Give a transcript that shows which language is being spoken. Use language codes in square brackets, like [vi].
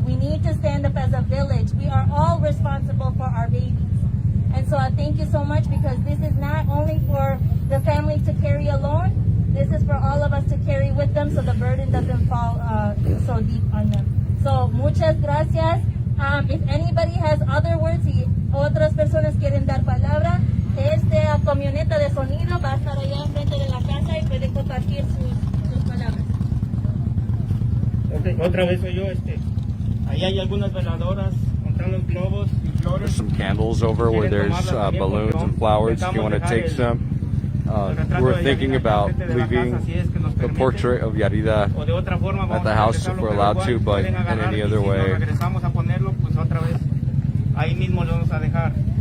[en] We need to stand up as a village. We are all responsible for our babies. And so I thank you so much because this is not only for the family to carry alone, this is for all of us to carry with them so the burden doesn't fall so deep on them. [es] So muchas gracias. [en] If anybody has other words [es] y otras personas quieren dar palabra, esta camioneta de sonido va a estar allá enfrente de la casa y pueden compartir sus palabras. Okay, otra vez soy yo. Ahí hay algunas veladoras montando globos y flores. [en] There's some candles over where there's balloons and flowers if you want to take some. We're thinking about leaving the portrait of Yarida at the house if we're allowed to, but in any other way. [es] Regresamos a ponerlo, pues otra vez ahí mismo lo vamos a dejar.